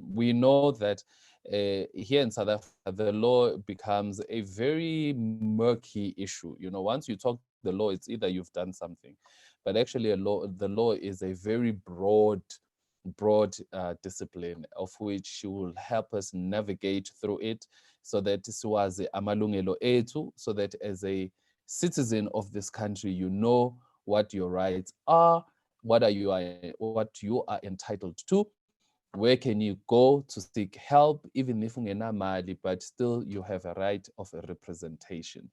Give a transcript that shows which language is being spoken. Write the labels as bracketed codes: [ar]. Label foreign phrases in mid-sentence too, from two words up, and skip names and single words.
[en] We know that here in South Africa, the law becomes a very murky issue. Once you talk the law, it's either you've done something, but actually, the law is a very broad discipline of which she will help us navigate through it so that [zu] siwazi amalungelo ethu, [en] so that as a citizen of this country, you know what your rights are, what you are entitled to, where can you go to seek help, even if ungenamali, but still you have a right of a representation.